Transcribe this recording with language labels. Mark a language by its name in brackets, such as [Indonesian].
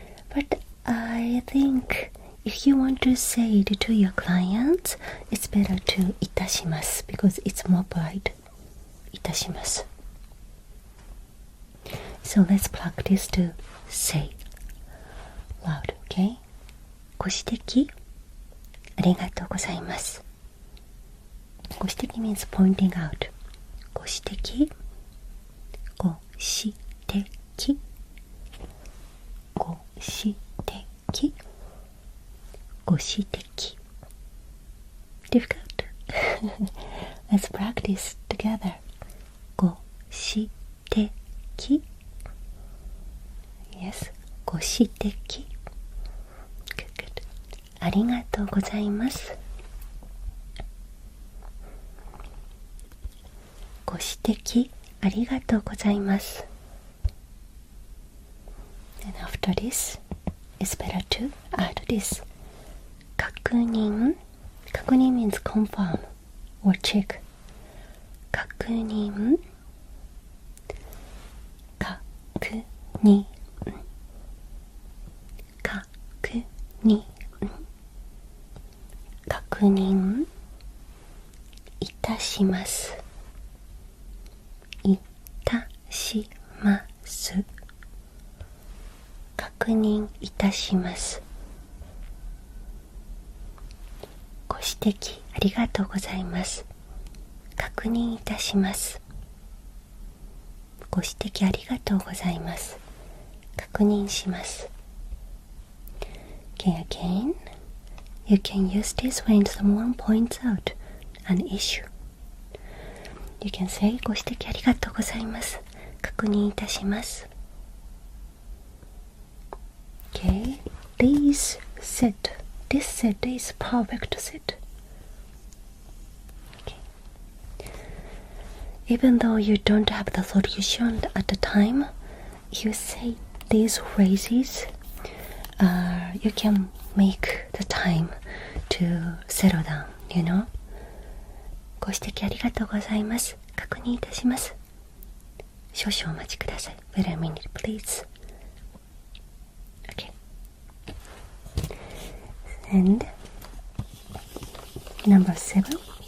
[English] But I think if you want to say it to your clients, it's better to [Japanese] いたします [English] because it's more polite. [Japanese] いたします。 [English] So let's practice to say loud, okay? [Japanese] ご指摘ありがとうございます。 [English] ご指摘 means pointing out. [Japanese] ご指摘ご指摘ご指摘ご指摘 [English] Difficult? Let's practice together. ご指摘 Yes, ご指摘 Good, good. [Japanese] ありがとうございます。ご指摘ありがとうございます。 [English] And after this, it's better to add this. [Japanese] 確認確認 [English] means confirm or check. [Japanese] 確認確認確認確認いたします。いたします確認いたします。ご指摘ありがとうございます。確認いたします。ご指摘ありがとうございます。確認します。 [English] Okay, again, you can use this when someone points out an issue. You can say [Japanese] ご指摘ありがとうございます。確認いたします。 [English] Okay, this set is perfect set. Okay. Even though you don't have the solution at the time, if you say these phrases, you can make the time to settle down, you know? [Japanese] ご指摘ありがとうございます。確認いたします。少々お待ちください。 [English] Wait a minute, please. Okay. And number 7.